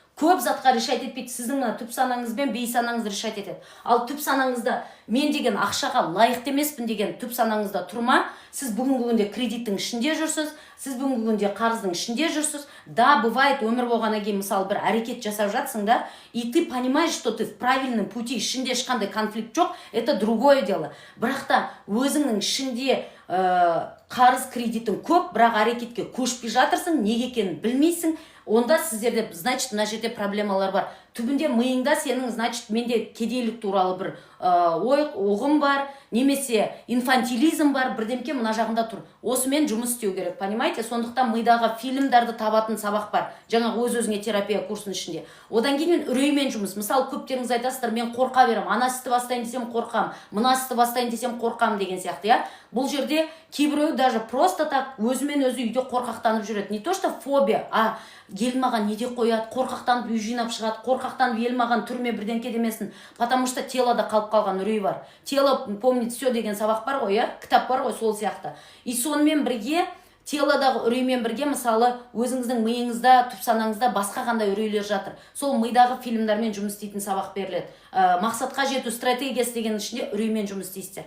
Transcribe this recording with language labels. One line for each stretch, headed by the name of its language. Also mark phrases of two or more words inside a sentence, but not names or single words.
Kazakh: Сіздің мына түп санаңыз бен бейсанаңызды решать етеді. Ал түп санаңызда мен деген ақшаға лайықты емеспін деген түп санаңызда тұрма. Сіз бүгінгі күнде кредиттің ішінде жүрсіз, сіз бүгінгі күнде қарыздың ішінде жүрсіз.
Russian: Да, бывает,
Kazakh: өмір болғаннан кейін мысалы бір әрекет жасап жатсың да,
Russian: и ты понимаешь, что ты в правильном пути,
Kazakh: ішінде ешқандай конфликт жоқ,
Russian: это другое дело.
Kazakh: Бірақ та өзіңнің ішінде қарыз кредитің көп, бірақ әрекетке көшпей жатырсың, неге екенін білмейсің. Онда сіздерде, значит, мына жерде проблемалар бар. Түбінде миыңда сенің, значит, менде кедейлік туралы бір оғым бар, немесе инфантилизм бар, бірдемке мына жағында тұр. Осымен жұмыс істеу керек, понимаете? Сондықтан мидағы фильмдарды табатын сабақ бар. Жаңа өз-өзіңе терапия курсының ішінде. Одан кейін үреймен жұмыс. Мысалы, көптеріңіз айтасыздар, мен қорқа берем, ана істі бастайын десем қорқам, мына істі бастайын десем қорқам деген сияқты, я? Бұл жерде кейбіреу
Russian: даже просто так
Kazakh: өзімен өзі үйде қорқақтанып жүреді.
Russian: Не то что фобия,
Kazakh: ел маған неде қояды, қорқақтанып үй жинап шығады, қорқақтанып ел маған түрме бірденке демесін.
Russian: Потому что
Kazakh: телода қалып қалған үрей бар.
Russian: Тело помнит все
Kazakh: деген сабақ бар ғой, кітап бар ғой, сол сияқты. И сонымен бірге телодағы үреймен бірге мысалы өзіңіздің миыңызда, түпсанаңызда басқа қандай үрейлер жатыр. Сол мидағы фильмдермен жұмыс істейтін сабақ беріледі. Мақсатқа жету стратегиясы деген ішінде үреймен жұмыс істейсіздер.